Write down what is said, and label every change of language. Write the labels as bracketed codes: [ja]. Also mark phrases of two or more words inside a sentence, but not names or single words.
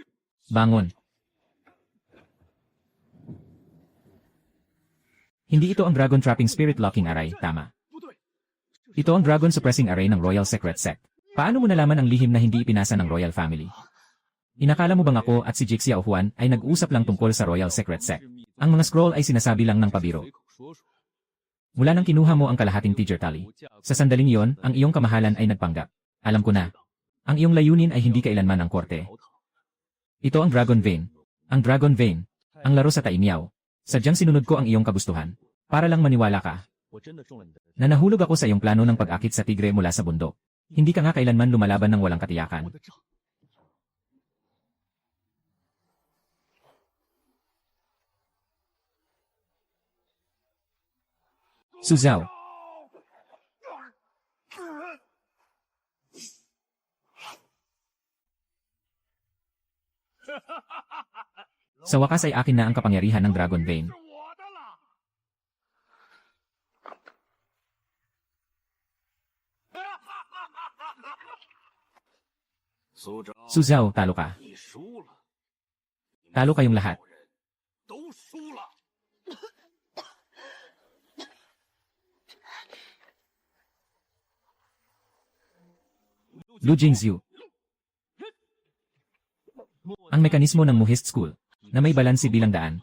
[tl] Bangon. Hindi ito ang Dragon Trapping Spirit Locking Array, tama. [zh] 不对， [tl] Ito ang Dragon Suppressing Array ng Royal Secret Sect. Paano mo nalaman ang lihim na hindi ipinasa ng Royal Family? Inakala mo bang ako at si Jix Xiao Huan ay nag-usap lang tungkol sa Royal Secret Sect? Ang mga scroll ay sinasabi lang ng pabiro. [zh] 随口说说。 [tl] Mula nang kinuha mo ang kalahating [en] teacher tally, [tl] sa sandaling iyon, ang iyong kamahalan ay nagpanggap. Alam ko na. Ang iyong layunin ay hindi kailanman ang korte. Ito ang Dragon Vein. Ang Dragon Vein. Ang laro sa Taimiao. Sadyang sinunod ko ang iyong kagustuhan. Para lang maniwala ka. [zh] 我真的中了你的。 [tl] Na nahulog ako sa iyong plano ng pag-akit sa tigre mula sa bundok. Hindi ka nga kailanman lumalaban ng walang [zh] 我 [tl] katiyakan. [zh] 的账。 [tl] Su Zhao. Sa wakas ay akin na ang kapangyarihan ng Dragon Vein. [zh] 是我的了。 苏哲， [tl] Su Zhao, talo ka. [zh] 你输了， [tl] Talo kayong lahat. [zh] 都输了。 [tl] Lu Jingxiu. Ang mekanismo ng Muhist School, na may balanse bilang daan.